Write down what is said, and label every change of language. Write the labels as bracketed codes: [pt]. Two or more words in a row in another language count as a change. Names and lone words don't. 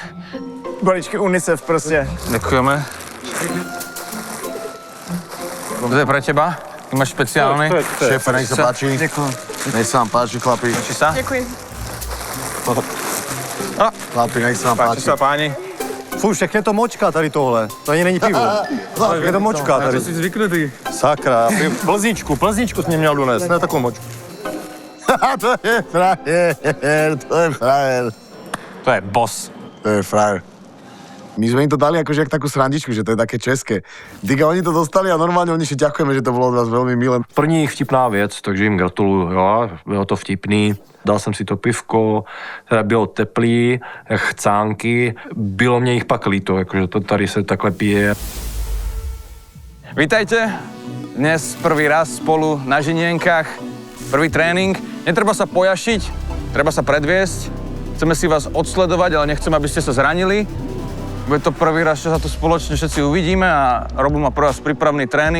[sk] Balíčky UNICEF proste. Ďakujeme. To je pre teba. Ty máš špeciálny. Šéfe, nech sa páči. Ďakujem. Nech sa vám páči, chlapi. Páči sa? Ďakujem. Chlapi, nech sa vám páči. Páči sa, páni. [cs] Fuj, však je to močka tady tohle. To ani není pivo. Je to močka tady. [sk] To si zvyknutý. [cs] Sakra. Plzničku jsi mě měl donést, ne takovou močku. To je frajer, to je frajer. To je boss. To je frajer. [sk] My sme im to dali akože jak takú srandičku, že to je také české. Diga, oni to dostali a normálne oni si ďakujeme, že to bolo od vás veľmi milé. [cs] První vtipná věc, takže jim gratuluju, jo, bylo to vtipný. Dal jsem si to pivko, teda bylo teplý, chcánky, bylo mě jich pak líto, jakože to tady se takhle pije. [sk] Vítajte, dnes prvý raz spolu na žinienkách, prvý trénink. Netreba sa pojašiť, treba sa predviesť. Chceme si vás odsledovať, ale nechceme, aby ste sa zranili. Bude to prvý raz, čo sa tu spoločne všetci uvidíme a Robo má pre vás prípravný tréning.